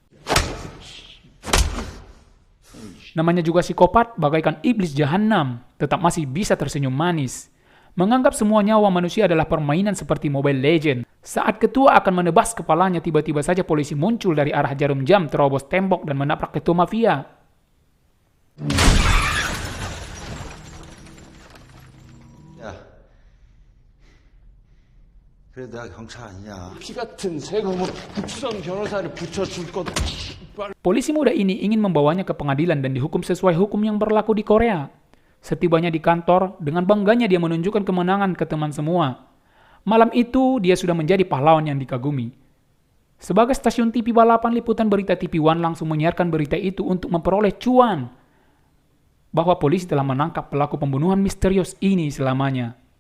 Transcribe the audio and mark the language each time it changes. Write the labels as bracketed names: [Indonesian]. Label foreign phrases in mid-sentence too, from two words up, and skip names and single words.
[Indonesian] Namanya juga psikopat, bagaikan iblis jahanam, tetap masih bisa tersenyum manis. Menganggap semua nyawa manusia adalah permainan seperti Mobile Legends. Saat ketua akan menebas kepalanya, tiba-tiba saja polisi muncul dari arah jarum jam, terobos tembok dan menabrak ketua mafia. [Korean] 야, 그래 내가 경찰 아니냐? 피 같은 새가 뭐 국선 변호사를 붙여줄 것. [Indonesian] Polisi muda ini ingin membawanya ke pengadilan dan dihukum sesuai hukum yang berlaku di Korea. Setibanya di kantor, dengan bangganya dia menunjukkan kemenangan ke teman semua. Malam itu, dia sudah menjadi pahlawan yang dikagumi. Sebagai stasiun TV balapan, liputan berita TV One langsung menyiarkan berita itu untuk memperoleh cuan bahwa polisi telah menangkap pelaku pembunuhan misterius ini selamanya.